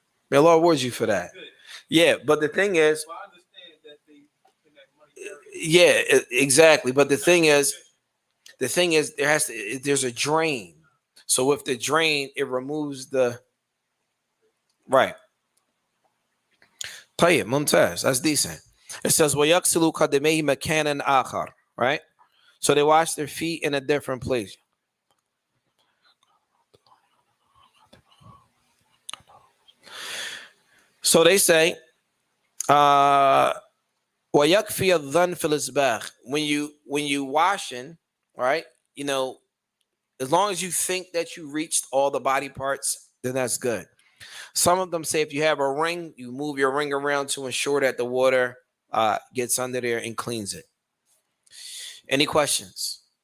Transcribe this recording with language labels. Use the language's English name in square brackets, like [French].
[English] May Allah reward you for that. Yeah, but the thing is, yeah, exactly. But the thing is, there's a drain. So with the drain, it removes the right. [Arabic] طيب ممتاز. [English] That's decent. It says [Arabic] وَيَغْسِلُ قَدَمَيْهِ مَكَانًا آخَرَ, [English] right? So they wash their feet in a different place. So they say [Arabic] وَيَكْفِيَ الظَّنْ فِي الْإِسْبَاغِ. [English] When you washing, right? As long as you think that you reached all the body parts, then that's good. Some of them say if you have a ring, you move your ring around to ensure that the water gets under there and cleans it. Any questions?